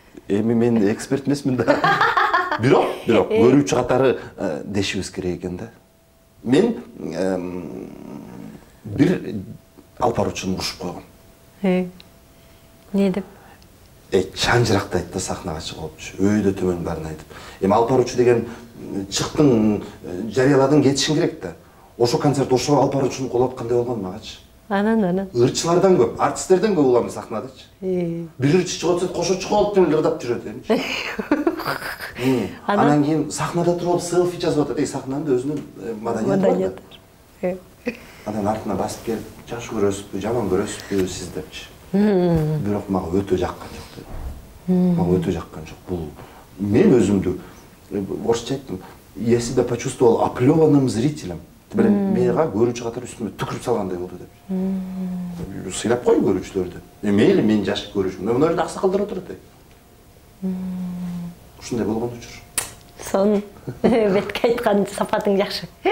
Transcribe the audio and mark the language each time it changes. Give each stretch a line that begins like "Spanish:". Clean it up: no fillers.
Kyrgyz: Эми мен эксперт эмесмин да. Бирок көрүүчү катары дешибиз керек экен да. Мен бир алып баруучуну урушуп койгом. Не деп? Чанжырактайт да сахнага чыгып, өйдө төмөн барын айтып. Эми алып баруучу деген чыктың, жарыяладың, кетишиң керек да. Ошо концерт ошо алып баруучунун колу кандай болгон магачы? Анан. Ырчылардан көп, артисттерден көп улам сахнадачы. Бир ырчы чыгып атса, кошо чыгып деп ырдап жүрөт эмчи. Анан кийин сахнада туруп селфи жазып атат, сахнанын өзүнүн маданияты бар. Анан артына басып келип, жакшы көрөсүзбү, жаман көрөсүзбү сиз депчи. Бирок мага өтө жаккан жок деди. Мага өтө жаккан жок. Бул мен өзүмдү орусча айттым,
Russian: я себя почувствовал оплеванным зрителем.
Kyrgyz: Мага көрүүчү катары үстүмө түкүрүп салгандай болду деп. Сыйлап кой көрүүчүлөрдү. Мейли мен жаш көрүүчүмүн. Мына жерде аксакалдар отурат. Ушундай болгон учур. Сон бетке айткан сапатың жакшы.